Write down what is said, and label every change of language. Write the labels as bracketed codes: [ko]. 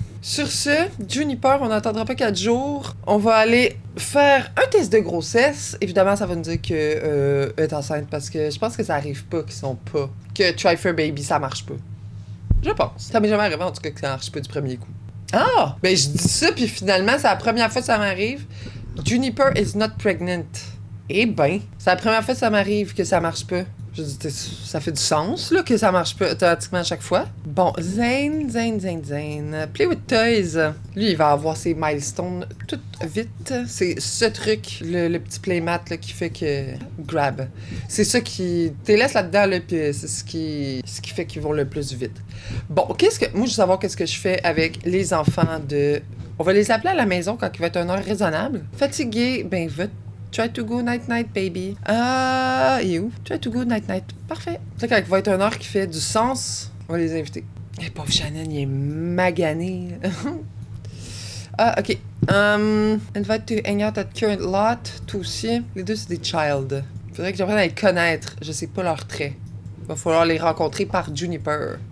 [fr] Sur ce, Juniper, on n'attendra pas 4 jours. On va aller faire un test de grossesse. Évidemment, ça va nous dire que est enceinte parce que je pense que ça arrive pas qu'ils sont pas. Que Try for Baby, ça marche pas. Je pense. Ça m'est jamais arrivé en tout cas que ça marche pas du premier coup. Ah! Ben je dis ça, puis finalement, c'est la première fois que ça m'arrive. [en] Juniper is not pregnant. [fr] Eh ben, c'est la première fois que ça m'arrive que ça marche pas. Je dis, ça fait du sens, là, que ça marche pas automatiquement à chaque fois. [en] Bon, Zane. Play with Toys. [fr] Lui, il va avoir ses milestones tout vite. C'est ce truc, le petit playmat, là, qui fait que... Grab. C'est ça qui... T'es laisse là-dedans, là, pis c'est ce qui fait qu'ils vont le plus vite. Bon, moi, je veux savoir qu'est-ce que je fais avec les enfants de... On va les appeler à la maison quand il va être une heure raisonnable. Fatigué, ben, va [en] Try to go night-night, baby. [fr] Il est où? [en] Try to go night-night. [fr] Parfait. Tu sais, quand il va être une heure qui fait du sens, on va les inviter. Eh, pauvre Shannon, il est magané. OK. [en] Invite to hang out at current lot. [fr] Toi aussi. Les deux, c'est des child. Faudrait que j'apprenne à les connaître. Je sais pas leurs traits. Va falloir les rencontrer par Juniper.